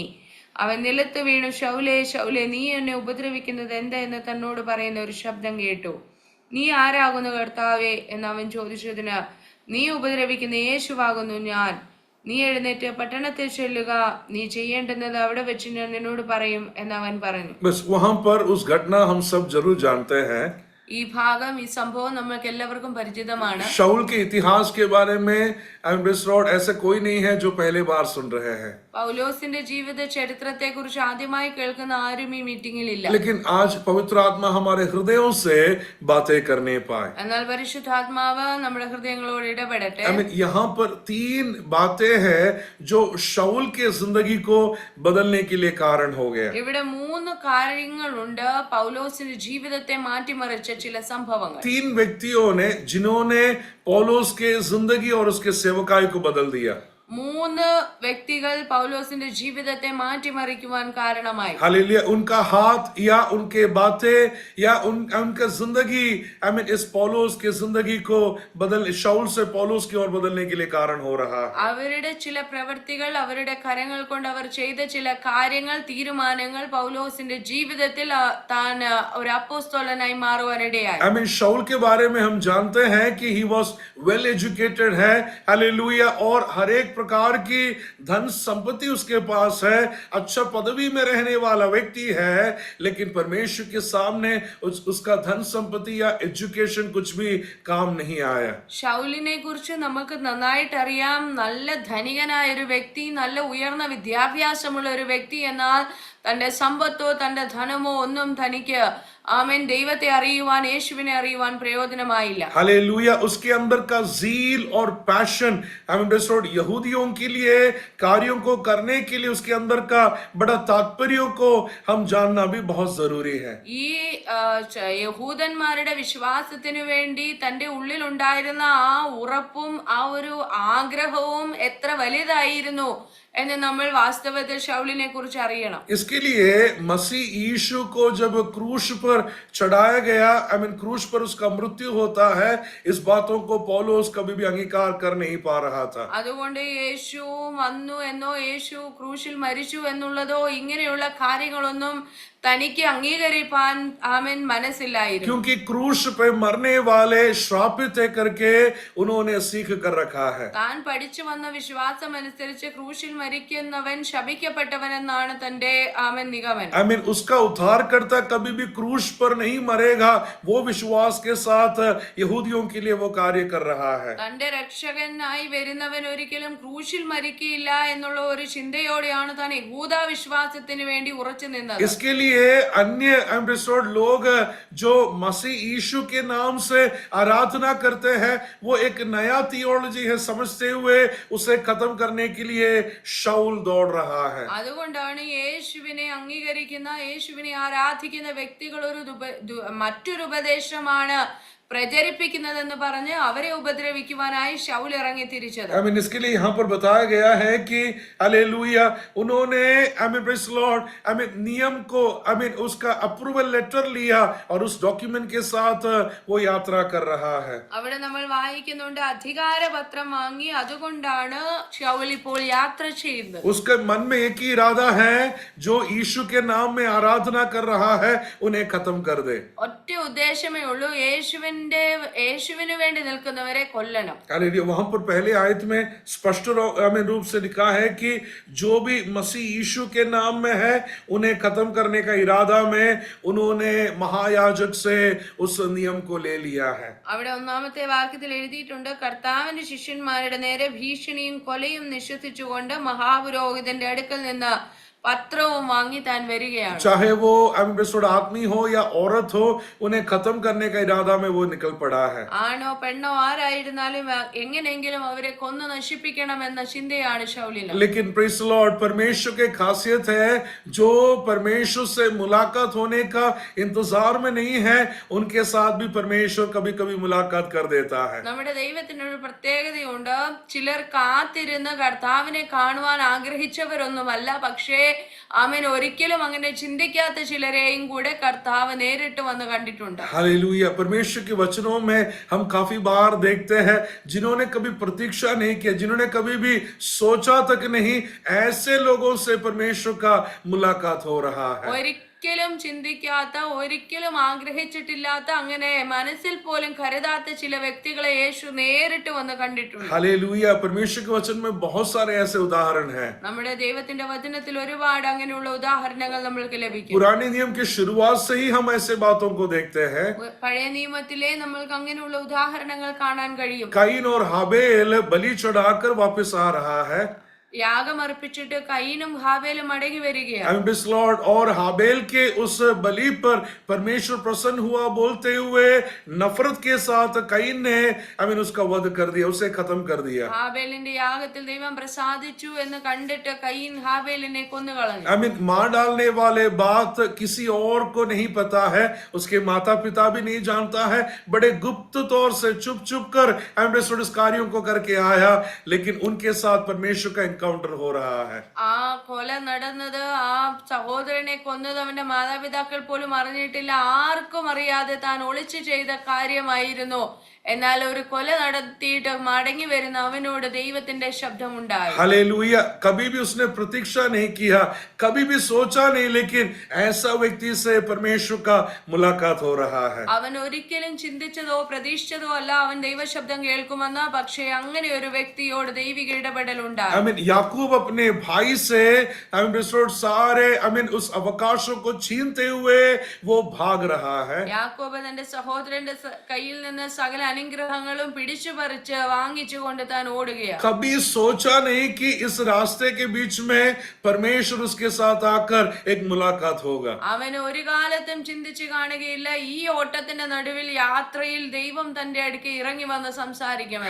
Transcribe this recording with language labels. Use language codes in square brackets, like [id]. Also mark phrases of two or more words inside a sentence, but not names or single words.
[ml] അവൻ നിലത്ത് വീണു, ശൗലേ ശൗലേ, നീ എന്നെ ഉപദ്രവിക്കുന്നത് എന്താ എന്ന് തന്നോട് പറയുന്ന ഒരു ശബ്ദം കേട്ടു. നീ ആരാകുന്നു കർത്താവേ എന്ന് അവൻ ചോദിച്ചതിന്, നീ ഉപദ്രവിക്കുന്ന യേശുവാകുന്നു ഞാൻ. നീ എഴുന്നേറ്റ് പട്ടണത്തിൽ ചെല്ലുക, നീ ചെയ്യേണ്ടുന്നത് അവിടെ വെച്ച് ഞാൻ നിന്നോട് പറയും എന്ന് അവൻ പറഞ്ഞു. [hi] बस वहां पर उस घटना हम सब जरूर जानते हैं। [ml] ഈ ഭാഗം, ഈ സംഭവം നമ്മൾക്ക് എല്ലാവർക്കും പരിചിതമാണ്. [hi] शाऊल के इतिहास के बारे में ऐसा कोई नहीं है जो पहले बार सुन रहे हैं। [ml] പൗലോസിന്റെ ജീവിത ചരിത്രത്തെ കുറിച്ച് ആദ്യമായി കേൾക്കുന്ന ആരും ഈ മീറ്റിംഗിൽ ഇല്ല. [hi] लेकिन आज पवित्र आत्मा हमारे हृदयों से बातें करने पाए। [ml] എന്നാൽ പരിശുദ്ധാത്മാവ് നമ്മുടെ ഹൃദയങ്ങളോട് ഇടപെടട്ടെ. [hi] यहाँ पर 3 बातें हैं जो शाऊल के जिंदगी को बदलने के लिए कारण हो गया। [ml] ഇവിടെ 3 കാര്യങ്ങളുണ്ട് പൗലോസിന്റെ ജീവിതത്തെ മാറ്റിമറിച്ച ചില സംഭവങ്ങൾ. [hi] 3 व्यक्तियों ने जिन्होंने पौलुस के जिंदगी और उसके सेवकाई को बदल दिया। [ml] 3 വ്യക്തികൾ പൗലോസിന്റെ ജീവിതത്തെ മാറ്റിമറിക്കുവാൻ കാരണമായി. [hi] हालेलुया। उनका हाथ या उनके बातें या उनका जिंदगी इस पौलुस के जिंदगी को शाऊल से पौलुस की ओर बदलने के लिए कारण हो रहा है। [ml] അവരുടെ ചില പ്രവൃത്തികൾ, അവരുടെ കരങ്ങൾ കൊണ്ട് അവർ ചെയ്ത ചില കാര്യങ്ങൾ, തീരുമാനങ്ങൾ പൗലോസിന്റെ ജീവിതത്തിൽ താൻ ഒരു അപ്പോസ്തലനായി മാറുവാനിടയായി. [hi] शाऊल के बारे में हम जानते हैं कि [en] he was well educated [hi] है। हालेलुया। और हर एक प्रकार की धन संपत्ति उसके पास है, अच्छा पदवी में रहने वाला व्यक्ति है, लेकिन परमेश्वर के सामने उसका धन संपत्ति या एजुकेशन कुछ भी काम नहीं आया। [ml] ഷൗലിനെ കുറിച്ച് നമുക്ക് നന്നായിട്ട് അറിയാം. നല്ല ധനികനായ ഒരു വ്യക്തി, നല്ല ഉയർന്ന വിദ്യാഭ്യാസമുള്ള ഒരു വ്യക്തി. എന്നാൽ തന്റെ സമ്പത്തോ തന്റെ ധനമോ ഒന്നും തനിക്ക് ആമേൻ ദൈവത്തെ അറിയുവാൻ, യേശുവിനെ അറിയുവാൻ പ്രയോജനമായില്ല. [hi] हालेलुया। उसके अंदर का जील और पैशन, यहूदियों के लिए कार्यों को करने के लिए उसके अंदर का बड़ा तात्पर्यों को हम जानना भी बहुत जरूरी है। [ml] ഈ യഹൂദന്മാരുടെ വിശ്വാസത്തിനു വേണ്ടി തന്റെ ഉള്ളിൽ ഉണ്ടായിരുന്ന ആ ഉറപ്പും ആ ഒരു ആഗ്രഹവും എത്ര വലുതായിരുന്നു എന്ന് നമ്മൾ വാസ്തവത്തിൽ ശൗലിനെ കുറിച്ച് അറിയണം. [hi] इसके लिए मसीह यीशु को जब क्रूस पर चढ़ाया गया, क्रूस पर उसका मृत्यु होता है, इस बातों को पौलुस कभी भी अंगीकार कर नहीं पा रहा था। [ml] അതുകൊണ്ട് യേശു വന്നു എന്നോ യേശു ക്രൂശിൽ മരിച്ചു എന്നുള്ളതോ ഇങ്ങനെയുള്ള കാര്യങ്ങളൊന്നും തനിക്ക് അംഗീകരിപ്പാൻ ആമേൻ മനസ്സില്ലായിരുന്നു. [hi] क्योंकि क्रूस पे मरने वाले श्रापित है करके उन्होंने सीख कर रखा है। [ml] താൻ പഠിച്ചു വന്ന വിശ്വാസം അനുസരിച്ച് ക്രൂശിൽ മരിക്കുന്നവൻ ശപിക്കപ്പെട്ടവൻ എന്നാണ് തന്റെ ആമേൻ നിഗമനം. [hi] उसका उद्धारकर्ता कभी भी क्रूस पर नहीं मरेगा, वो विश्वास के साथ यहूदियों के लिए वो कार्य कर रहा है। [ml] തന്റെ രക്ഷകനായി വരുന്നവൻ ഒരിക്കലും ക്രൂശിൽ മരിക്കില്ല എന്നുള്ള ഒരു ചിന്തയോടെയാണ് താൻ യഹൂദ വിശ്വാസത്തിന് വേണ്ടി ഉറച്ചു നിന്നത്. [hi] इसके लिए अन्य लोग जो मसीह यीशु के नाम से आराधना करते हैं, वो एक नया थियोलॉजी है समझते हुए उसे खत्म करने के लिए शाऊल दौड़ रहा है. [ml] അതുകൊണ്ടാണ് യേശുവിനെ അംഗീകരിക്കുന്ന, യേശുവിനെ ആരാധിക്കുന്ന വ്യക്തികൾ മറ്റൊരു ഉപദേശമാണ് പ്രചരിപ്പിക്കുന്നതെന്ന് പറഞ്ഞ് അവരെ ഉപദ്രവിക്കുവാനായി ശൗൽ ഇറങ്ങി തിരിച്ചത്. [hi] इसके लिए यहाँ पर बताया गया है कि हालेलुया, उन्होंने [en] praise Lord [hi] नियम को उसका [en] approval letter [hi] लिया और उस डॉक्यूमेंट के साथ वो यात्रा कर रहा है. [ml] അവിടെ നമ്മൾ വായിക്കുന്നുണ്ട്, അധികാരപത്രം വാങ്ങി, അതുകൊണ്ടാണ് ശൗൽ ഇപ്പോൾ യാത്ര ചെയ്യുന്നത്. [hi] उसके मन में एक ही इरादा है, जो यीशु के नाम में आराधना कर रहा है उन्हें खत्म कर दे. [ml] ഒറ്റ ഉദ്ദേശമേ ഉള്ളൂ, യേശുവിന് വേണ്ടി നിൽക്കുന്നവരെ കൊല്ലണം. [hi] वहां पर पहले आयत में स्पष्ट रूप से लिखा है कि जो भी मसीह यीशु के नाम में है उन्हें खत्म करने का इरादा में उन्होंने महायाजक से उस नियम को ले लिया है. [ml] അവിടെ ഒന്നാമത്തെ വാക്യത്തിൽ എഴുതിയിട്ടുണ്ട്, കർത്താവിന്റെ ശിഷ്യന്മാരുടെ നേരെ ഭീഷണിയും കൊലയും നിശ്വസിച്ചുകൊണ്ട് മഹാപുരോഹിതന്റെ അടുക്കൽ നിന്ന് പത്രവും വാങ്ങി താൻ വരികയാണ്. [hi] चाहे वो आदमी हो या औरत हो, उन्हें खत्म करने का इरादा में वो निकल पड़ा है. [ml] ആണോ പെണ്ണോ ആരായിരുന്നാലും എങ്ങനെയെങ്കിലും അവരെ കൊന്നു നശിപ്പിക്കണം എന്ന ചിന്തയാണ് ശൗലിന്. [hi] लेकिन [en] praise Lord, [hi] परमेश्वर की खासियत है, जो परमेश्वर से मुलाकात होने का इंतजार में नहीं है, उनके साथ भी परमेश्वर कभी कभी मुलाकात कर देता है. [ml] നമ്മുടെ ദൈവത്തിനൊരു പ്രത്യേകതയുണ്ട്. ചിലർ കാത്തിരുന്ന് കർത്താവിനെ കാണുവാൻ ആഗ്രഹിച്ചവരൊന്നുമല്ല, പക്ഷേ ആമേൻ ഒരിക്കലും അങ്ങനെ ചിന്തിക്കാത്ത ചിലരെയും കൂടെ കർത്താവ് നേരിട്ട് വന്ന് കണ്ടിട്ടുണ്ട്. [hi] हालेलुया। परमेश्वर के वचनों में हम काफी बार देखते हैं, जिन्होंने कभी प्रतीक्षा नहीं किया, जिन्होंने कभी भी सोचा तक नहीं, ऐसे लोगों से परमेश्वर का मुलाकात हो रहा है. [ml] ഒരിക്കലും ചിന്തിക്കാത്ത, ഒരിക്കലും ആഗ്രഹിച്ചിട്ടില്ലാത്ത, അങ്ങനെ മനസ്സിൽ പോലും കരുതാത്ത ചില വ്യക്തികളെ യേശു നേരിട്ട് വന്ന് കണ്ടിട്ടുണ്ട്. [hi] हालेलुया। परमेश्वर के वचन में बहुत सारे ऐसे उदाहरण हैं. [ml] നമ്മുടെ ദൈവത്തിന്റെ വചനത്തിൽ ഒരുപാട് അങ്ങനെയുള്ള ഉദാഹരണങ്ങൾ നമ്മൾക്ക് ലഭിക്കും. [hi] पुराने नियम की शुरुआत से ही हम ऐसे बातों को देखते हैं. [ml] പഴയ നിയമത്തിലെ നമ്മൾക്ക് അങ്ങനെയുള്ള ഉദാഹരണങ്ങൾ കാണാൻ കഴിയും. [hi] काइन और हाबेल बलि चढ़ाकर वापस आ रहा है. [ml] യാഗമർപ്പിച്ചിട്ട് കയീനും ഹാബേലും മടങ്ങി വരികയാണ്. [hi] लॉर्ड, और हाबेल के उस बलि पर परमेश्वर प्रसन्न हुआ, बोलते हुए नफरत के साथ कईन ने उसका वध कर दिया, उसे खत्म कर दिया. [ml] ഹാബേലിന്റെ യാഗത്തിൽ ദൈവം പ്രസാദിച്ചു എന്ന് കണ്ടിട്ട് കയീൻ ഹാബേലിനെ കൊന്നുകളഞ്ഞു. [hi] मार डालने वाले बात किसी और को नहीं पता है, उसके माता पिता भी नहीं जानता है, बड़े गुप्त तौर से चुप चुप कर इस कार्यों को करके आया, लेकिन उनके साथ परमेश्वर का एनकाउंटर हो रहा है। [ml] ആ കൊല നടന്നത്, ആ സഹോദരനെ കൊന്നത് അവന്റെ മാതാപിതാക്കൾ പോലും അറിഞ്ഞിട്ടില്ല. ആർക്കും അറിയാതെ താൻ ഒളിച്ചു ചെയ്ത കാര്യമായിരുന്നു. എന്നാൽ ഒരു കൊല നടത്തിയിട്ട് മടങ്ങി വരുന്ന അവനോട് ദൈവത്തിന്റെ ശബ്ദമുണ്ടായി. [hi] हालेलुया। कभी भी उसने प्रतीक्षा नहीं किया, कभी भी सोचा नहीं, लेकिन ऐसा व्यक्ति से परमेश्वर का मुलाकात हो रहा है। [ml] അവൻ ഒരിക്കലും ചിന്തിച്ചതോ പ്രതീക്ഷിച്ചതോ അല്ല അവൻ ദൈവശബ്ദം കേൾക്കുമെന്ന്. പക്ഷേ അങ്ങനെ ഒരു വ്യക്തിയോട് ദൈവിക ഇടപെടൽ ഉണ്ടായി. [en] I mean [hi] याकूब अपने भाई से सारे उस अवकाशों को छीनते हुए वो भाग रहा है। [ml] യാക്കോബ് തന്റെ സഹോദരന്റെ കയ്യിൽ നിന്ന് സകല അനുഗ്രഹങ്ങളും പിടിച്ചു പറിച്ച് വാങ്ങിച്ചുകൊണ്ട് താൻ ഓടുകയാണ്. [hi] कभी सोचा नहीं कि इस रास्ते के बीच में परमेश्वर उसके साथ आकर एक मुलाकात होगा। [ml] അവന് ഒരു കാലത്തും ചിന്തിച്ചു കാണുകയില്ല ഈ ഓട്ടത്തിന്റെ നടുവിൽ യാത്രയിൽ ദൈവം തന്റെ അടുക്ക് ഇറങ്ങി വന്ന് സംസാരിക്കുമെന്ന്.